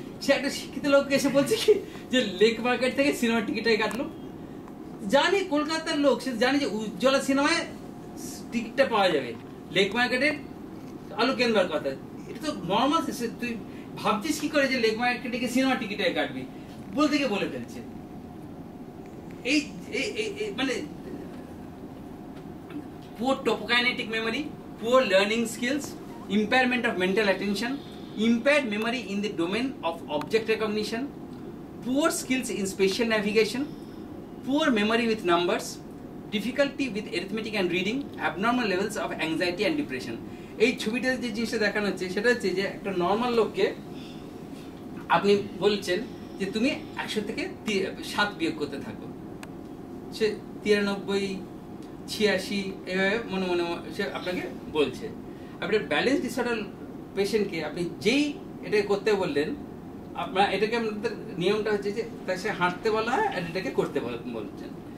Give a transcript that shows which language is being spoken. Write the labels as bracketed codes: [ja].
[bn] সে একটা শিক্ষিত লোককে এসে বলছে কি যে লেক মার্কেট থেকে সিনেমার টিকিটটাই কাটলো। জানি কলকাতার লোক, সে জানি যে উজ্জ্বলা সিনেমায় টিকিটটা পাওয়া যাবে, লেক মার্কেটের আলু কেনবার কথা। এটা তো নর্মাল, তুই ভাবছিস কি করে যে লেক মার্কেটে গিয়ে সিনেমার টিকিটটাই কাটবি, বলতে গিয়ে বলে ফেলছে। এই মানে [en] poor topokinetic memory, poor learning skills, impairment of mental attention, impaired memory in the domain of object recognition, poor skills in spatial navigation, poor memory with numbers, difficulty with arithmetic and reading, abnormal levels of anxiety and depression. [bn] এই ছবিটাতে যে জিনিসটা দেখানো হচ্ছে সেটা হচ্ছে যে একটা নর্মাল লোককে আপনি বলছেন যে তুমি 100 থেকে 7 বিয়োগ করতে থাকো, সে 93, 86 এভাবে মনে মনে সে আপনাকে বলছে। আপনার ব্যালেন্স ডিসঅর্ডার পেশেন্টকে আপনি যেই এটাকে করতে বললেন, আপনার এটাকে আমাদের নিয়মটা হচ্ছে যে তার সে হাঁটতে বলা হয় আর এটাকে করতে বলছেন।